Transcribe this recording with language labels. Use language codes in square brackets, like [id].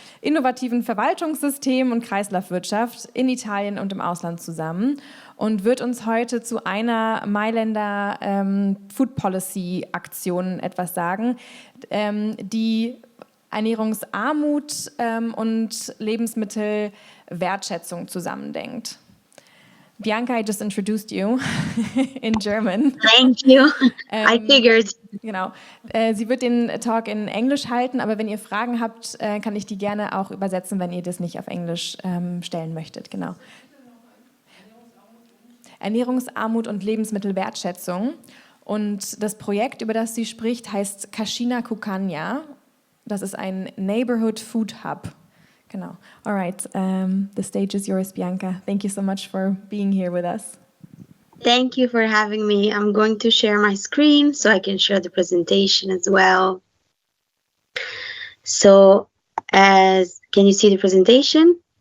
[de] innovativen Verwaltungssystemen und Kreislaufwirtschaft in Italien und im Ausland zusammen, und wird uns heute zu einer Mailänder Food Policy Aktion etwas sagen, die Ernährungsarmut und Lebensmittelwertschätzung zusammendenkt. [en] Bianca, I just introduced you in German. Thank you. I figured. [de] Genau. Sie wird den Talk in Englisch halten, aber wenn ihr Fragen habt, kann ich die gerne auch übersetzen, wenn ihr das nicht auf Englisch stellen möchtet. Genau. Ernährungsarmut und Lebensmittelwertschätzung. Und das Projekt, über das sie spricht, heißt Cascina Cucagna. Das ist ein Neighborhood Food Hub. Genau. [en] All right. The stage is yours, Bianca. Thank you so much for being here with us. Thank you for having me. I'm going to share my screen so I can share the presentation as well. So, can you see the presentation?